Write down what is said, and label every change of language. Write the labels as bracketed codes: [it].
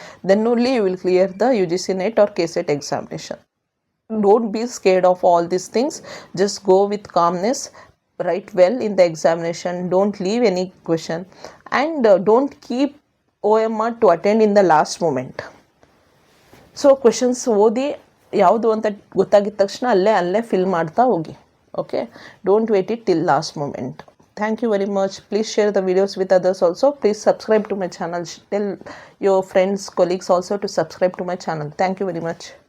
[en] Then only you will clear the UGC NET or KCET examination. Don't be scared of all these things. Just go with calmness, write well in the examination, don't leave any question, and don't keep OMR to attend in the last moment. [kn] So questions ಓದಿ ಯಾವುದು ಅಂತ ಗೊತ್ತಾಗಿದ ತಕ್ಷಣ ಅಲ್ಲೇ fill ಮಾಡ್ತಾ ಹೋಗಿ. [en] Okay, don't wait it till last moment. Thank you very much. Please share the videos with others also. Please subscribe to my channel. Tell your friends, colleagues also to subscribe to my channel. Thank you very much.